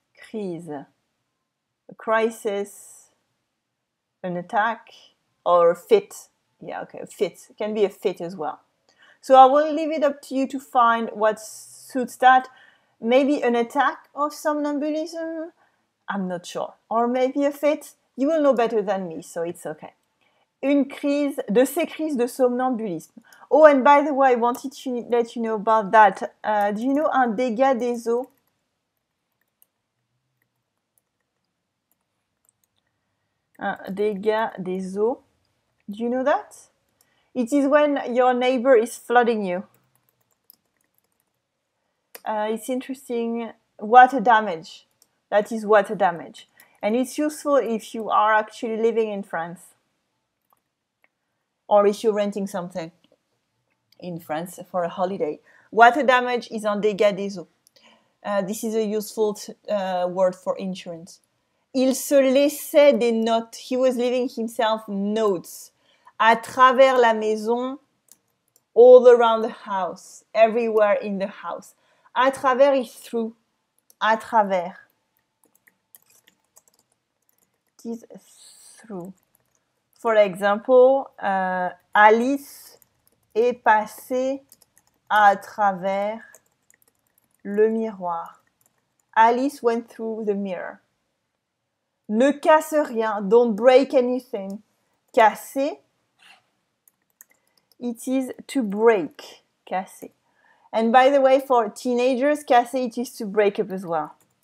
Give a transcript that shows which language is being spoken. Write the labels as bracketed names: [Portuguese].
[English] Crise. A crisis, an attack, or a fit. Yeah, okay, a fit. It can be a fit as well. So I will leave it up to you to find what suits that. Maybe an attack of somnambulism? I'm not sure. Or maybe a fit? You will know better than me, so it's okay. [French] Une crise, de ces crises de somnambulisme. [English] Oh, and by the way, I wanted to let you know about that. Do you know [French] un dégât des eaux? Un dégât des eaux. [English] Do you know that? It is when your neighbor is flooding you. It's interesting. Water damage. That is water damage. And it's useful if you are actually living in France. Or if you're renting something in France for a holiday. Water damage is [French] un dégât des eaux. [English] This is a useful word for insurance. [French] Il se laissait des notes. [English] He was leaving himself notes. [French] À travers la maison, [English] all around the house, everywhere in the house. [French] À travers [English] is through. [French] À travers. [English] It is through. For example, [French] Alice est passée à travers le miroir. [English] Alice went through the mirror. [French] Ne casse rien. [English] Don't break anything. [French] Casser. [English] It is to break. Casser. And by the way, for teenagers, casser, it is to break up as well.